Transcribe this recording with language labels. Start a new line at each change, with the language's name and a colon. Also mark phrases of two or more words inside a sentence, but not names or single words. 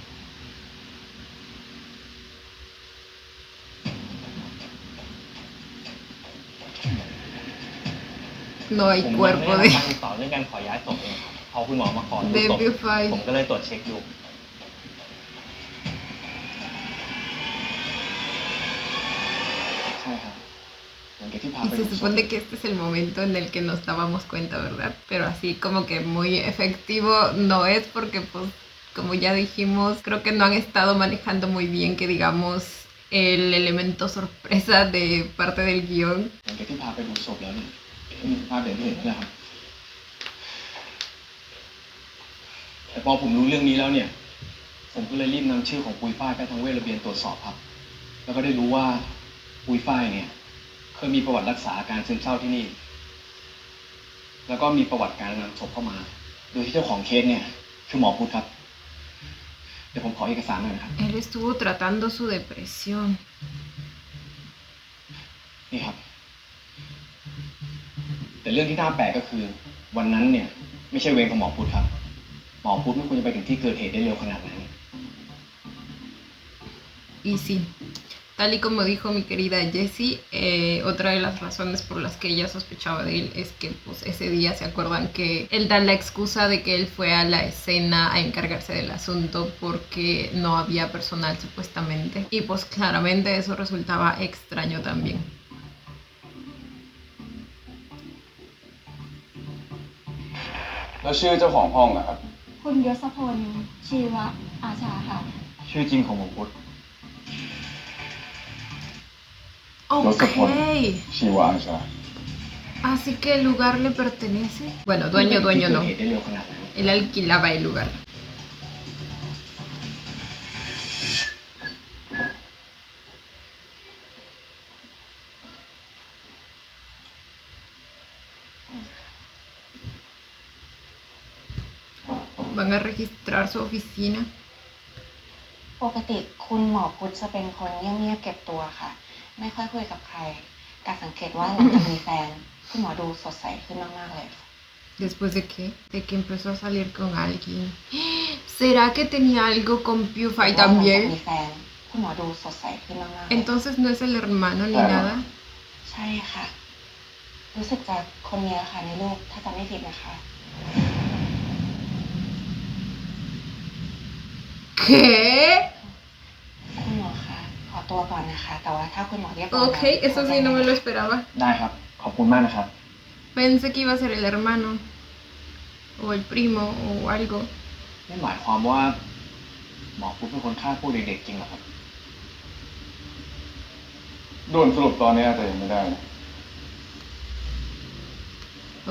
Spanish: No hay
Thai: ผม
Spanish: cuerpo
Thai: ยัง
Spanish: de
Thai: ไม่ได้รับการติดต่อเรื่องการขอย้ายศพเองครับพอคุณหมอมาขอดูศพ Debut ผมก็เลยตรวจเช็คดู ใช่ครับหลังจากที่พา
Spanish: Y
Thai: ไป
Spanish: se
Thai: ดูศพ
Spanish: supone que este es el momento en el que nos dábamos cuenta, ¿verdad? Pero así como que muy efectivo no es porque pues como ya dijimos, creo que no han estado manejando muy bien que digamos el elemento sorpresa de parte del guión.
Thai: หลังจากที่พาไปดูศพแล้วเนี่ยมีภาพอย่างที่เห็นนี่แหละครับ แต่พอผมรู้เรื่องนี้แล้วเนี่ย ผมก็เลยรีบนำชื่อของปุยฝ้ายไปทางเวชระเบียนตรวจสอบครับ แล้วก็ได้รู้ว่าปุยฝ้ายเนี่ยเคยมีประวัติรักษาอาการซึมเศร้าที่นี่ แล้วก็มีประวัติการนำศพเข้ามา โดยที่เจ้าของเคสเนี่ยคือหมอพุทธครับ เดี๋ยวผมขอเอกสารหน่อยนะครับ
Spanish: Él estuvo tratando su depresión.
Thai: นี่ครับ แต่เรื่องที่น่าแปลกก็คือ วันนั้นเนี่ย ไม่ใช่เวรของหมอพุทธครับ หมอพุทธไม่ควรจะไปถึงที่เกิดเหตุได้เร็วขนาดนั้น
Spanish: Y sí, tal y como dijo mi querida Jessie, otra de las razones por las que ella sospechaba de él es que pues ese día se acuerdan que él da la excusa de que él fue a la escena a encargarse del asunto porque no había personal supuestamente. Y pues claramente eso resultaba extraño también.
Thai: แล้วชื่อเจ้าของห้องนะครับ คุณยศพลชีวะอาชาค่ะ ชื่อจริงของหมอพุทธ
Spanish: Ok,
Thai: ชีวาใช่
Spanish: así que el lugar le pertenece. Bueno,
Thai: ไม่
Spanish: dueño
Thai: ไปถึงที่
Spanish: no.
Thai: เกิดเหตุได้เร็วขนาดนั้น
Spanish: Él alquilaba el lugar. Van a registrar su oficina.
Thai: ปกติคุณหมอพุทธจะเป็นคนเงียบๆเก็บตัวค่ะ ไม่ค่อยคุยกับใคร แต่สังเกตว่าหลังจากมีแฟน คุณหมอดูสดใสขึ้นมากๆเลยค่ะ
Spanish: ¿Después de qué? De que empezó a salir con alguien. ¿Será que tenía algo con PewDiePie
Thai: หลังจาก
Spanish: también?
Thai: มีแฟนคุณหมอดูสดใสขึ้นมากๆเลย
Spanish: Entonces no es el hermano ni Claro. nada.
Thai: ใช่ค่ะ รู้สึกจะคนเนี้ยค่ะในรูปถ้าจำไม่ผิดนะคะ
Spanish: ¿Qué?
Thai: คุณหมอคะขอตัวก่อนนะคะ แต่ว่าถ้าคุณหมอเรียบร้อยแล้ว
Spanish: Ok, eso sí no me lo esperaba.
Thai: ได้ครับ ขอบคุณมากนะครับ
Spanish: Pensé que iba a ser el hermano. O el primo o algo.
Thai: นี่หมายความว่า หมอพุทธเป็นคนฆ่าพวกเด็กๆจริงเหรอครับ ด่วนสรุปตอนนี้อาจจะยังไม่ได้นะ
Spanish: Ok.